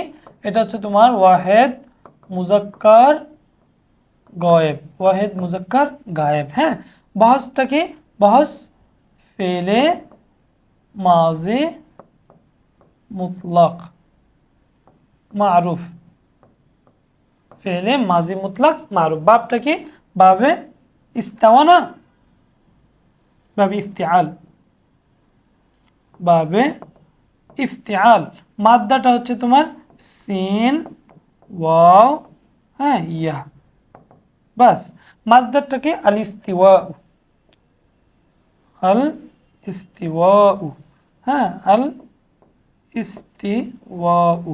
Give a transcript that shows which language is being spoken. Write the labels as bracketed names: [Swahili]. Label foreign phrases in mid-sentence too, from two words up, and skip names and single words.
[Bangla] এটা হচ্ছে তোমার [Arabic] واحد مذكر غائب، واحد مذكر غائب. [Bangla] হ্যাঁ, বহসটা কি? [Arabic] بحث فعل ماض مطلق معروف، فعل ماض مطلق معروف. [Bangla] বাবটা কি? [Arabic] باب استوى না, باب افتعال، باب افتعال. [Bangla] মাদ্দাটা হচ্ছে তোমার [Arabic] سين واو, [Bangla] হ্যাঁ ইয়া। বাস মাজদারটাকে [Arabic] الاستواء، الاستواءُ, হ্যাঁ الاستواءُ.